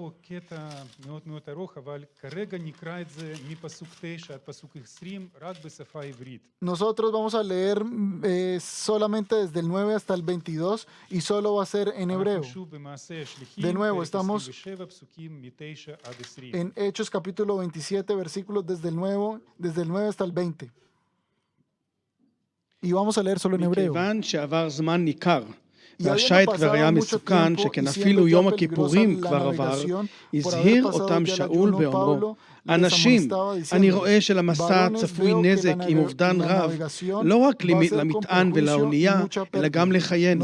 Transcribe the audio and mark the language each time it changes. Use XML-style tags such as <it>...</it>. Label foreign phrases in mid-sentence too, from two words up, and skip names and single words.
<es>Nosotros vamos a leer solamente desde el 9 hasta el 22 y solo va a ser en hebreo. De nuevo, estamos en Hechos, capítulo 27, versículos desde el 9 hasta el 20. Y vamos a leer solo en hebreo.</es> <he>והשיט כבר היה מסוכן, שכן אפילו יום הכיפורים כבר עבר, הזהיר אותם שאול באומרו, אנשים, אני רואה שלמסע צפוי נזק עם אובדן רב, לא רק למטען ולאונייה, אלא גם לחיינו.</he>